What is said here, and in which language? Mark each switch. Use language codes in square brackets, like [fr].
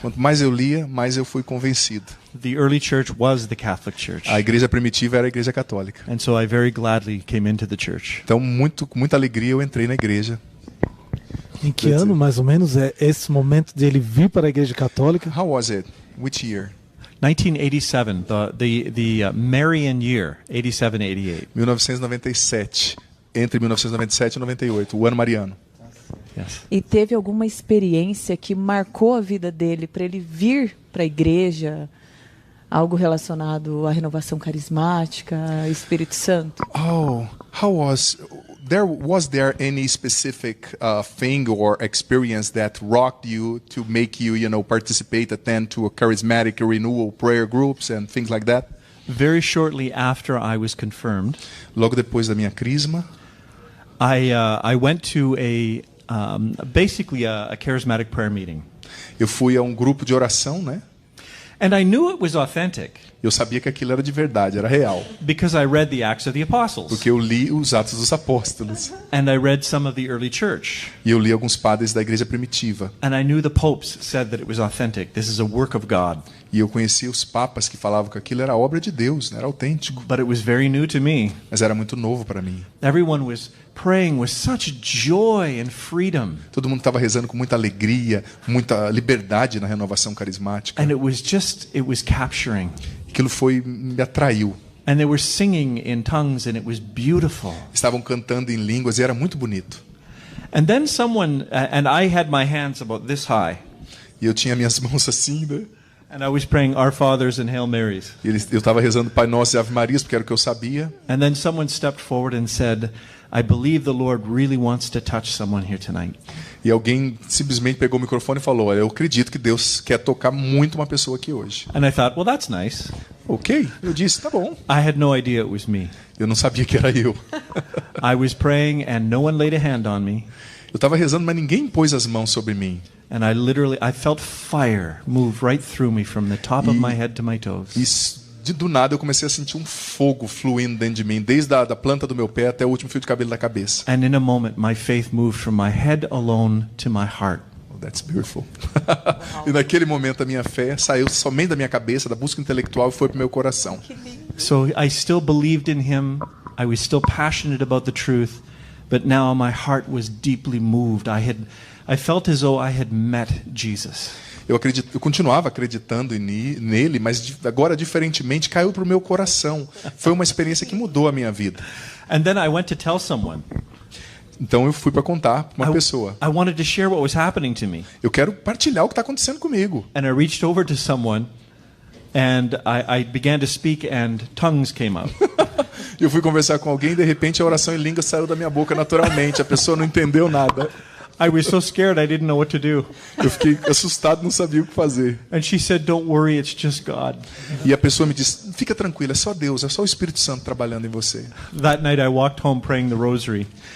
[pt] Quanto mais eu lia, mais eu fui convencido. [en] The early church was the Catholic Church. [pt] A igreja primitiva era a igreja católica. [en] And so I very gladly came into the church. [pt] Então, com muita alegria eu entrei na igreja. Em que ano, mais ou menos, é esse momento de ele vir para a Igreja Católica? [en] How was it? Which year? 1987, the Marian year, 87-88. [pt] 1997, entre 1997 e 98, o ano mariano. [en] Yes. [pt] E teve alguma experiência que marcou a vida dele para ele vir para a igreja? Algo relacionado à renovação carismática, Espírito Santo? [en] Oh, how was was there any specific thing or experience that rocked you to make you, participate, attend to a charismatic renewal prayer groups and things like that? Very shortly after I was confirmed, [pt] Logo depois da minha crisma, [en] I went to basically a charismatic prayer meeting. [pt] eu fui a um grupo de oração, né? [en] And I knew it was authentic [pt] Eu sabia que aquilo era de verdade, era real, [en] because I read the Acts of the Apostles [pt] porque eu li os Atos dos Apóstolos [en] and I read some of the early church. [pt] e eu li alguns padres da igreja primitiva. [en] And I knew the popes said that it was authentic. This is a work of God. [pt] E eu conhecia os papas que falavam que aquilo era obra de Deus, né? Era autêntico, [en] But it was very new to me. [pt] mas era muito novo para mim. [en] Everyone was praying with such joy and freedom. [pt] Todo mundo estava rezando com muita alegria, muita liberdade na renovação carismática. [en] And it was capturing. [pt] Aquilo me atraiu. [en] And they were singing in tongues and it was beautiful. [pt] Estavam cantando em línguas e era muito bonito. [en] And then and I had my hands about this high. [pt] E eu tinha minhas mãos assim, né? [en] And I was praying Our Fathers and Hail Marys. [pt] E eu estava rezando Pai Nosso e Ave Marias, porque era o que eu sabia. [en] And then someone stepped forward and said, I believe the Lord really wants to touch someone here tonight. [pt] E alguém simplesmente pegou o microfone e falou: olha, eu acredito que Deus quer tocar muito uma pessoa aqui hoje. [en] And I thought, well, that's nice. [pt] Ok, eu disse, tá bom. [en] I had no idea it was me. [pt] Eu não sabia que era eu. [en] I was praying and no one laid a hand on me. [pt] Eu estava rezando, mas ninguém pôs as mãos sobre mim. [en] And I felt fire move right through me from the top of my head to my toes. [pt] E do nada eu comecei a sentir um fogo fluindo dentro de mim, desde a planta do meu pé até o último fio de cabelo da cabeça. [en] And in a moment my faith moved from my head alone to my heart. Oh, that's beautiful. [pt] E naquele momento a minha fé saiu somente da minha cabeça, da busca intelectual, e foi para o meu coração. [en] So I still believed in him. I was still passionate about the truth, but now my heart was deeply moved. I felt as though I had met Jesus. [pt] Eu continuava acreditando nele, mas agora, diferentemente, caiu para o meu coração. Foi uma experiência que mudou a minha vida. [en] And then I went to tell someone. [pt] Então eu fui para contar para uma pessoa. [en] I wanted to share what was happening to me. [pt] Eu quero partilhar o que está acontecendo comigo. [en] And I reached over to someone, and I began to speak, and tongues came up. [pt] Eu fui conversar com alguém e de repente a oração em língua saiu da minha boca naturalmente. A pessoa não entendeu nada. [en] I was so scared I didn't know what to do. [pt] Eu fiquei assustado, não sabia o que fazer. [en] And she said, "Don't worry, it's just God." [pt] E a pessoa me disse: fica tranquila, é só Deus, é só o Espírito Santo trabalhando em você. [en] That night I walked home praying the rosary.